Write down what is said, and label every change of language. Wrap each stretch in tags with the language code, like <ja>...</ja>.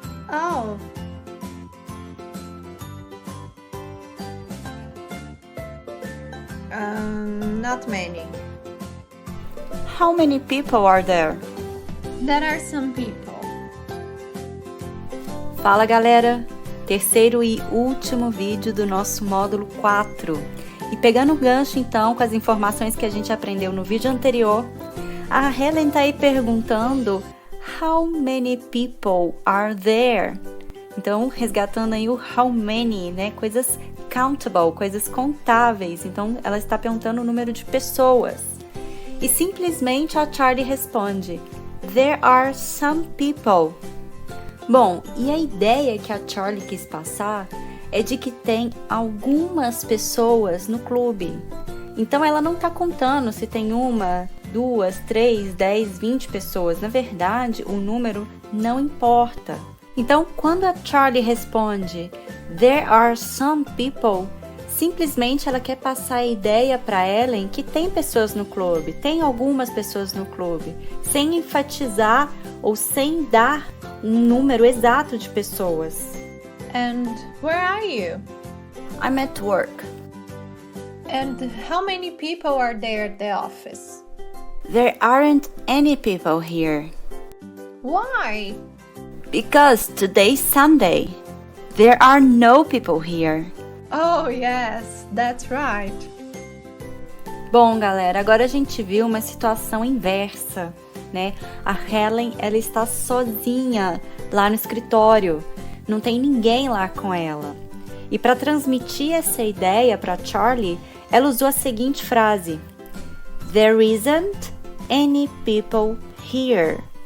<en>Oh. Not many. How many people are there? There are some people.</en> <pt>Fala galera! Terceiro e último vídeo do nosso módulo 4. E pegando o gancho então com as informações que a gente aprendeu no vídeo anterior, a Helen tá aí perguntando</pt> <en>How many people are there?</en> <pt>Então, resgatando aí o how many, né? Coisas countable, coisas contáveis. Então, ela está perguntando o número de pessoas. E simplesmente a Charlie responde</pt> <en>There are some people.</en> <pt>Bom, e a ideia que a Charlie quis passar é de que tem algumas pessoas no clube. Então, ela não está contando se tem uma, 2, 3, 10, 20 pessoas. Na verdade, o número não importa. Então, quando a Charlie responde</pt> <en>There are some people,</en> <pt>simplesmente ela quer passar a ideia para Ellen que tem pessoas no clube, tem algumas pessoas no clube, sem enfatizar ou sem dar um número exato de pessoas.</pt> <en>And where are you? I'm at work. And how many people are there at the office? There aren't any people here. Why? Because today's Sunday. There are no people here. Oh, yes, that's right.</en> <pt>Bom, galera, agora a gente viu uma situação inversa, né? A Helen, ela está sozinha lá no escritório. Não tem ninguém lá com ela. E para transmitir essa ideia para Charlie, ela usou a seguinte frase:</pt> <en>There isn't any people here.</en>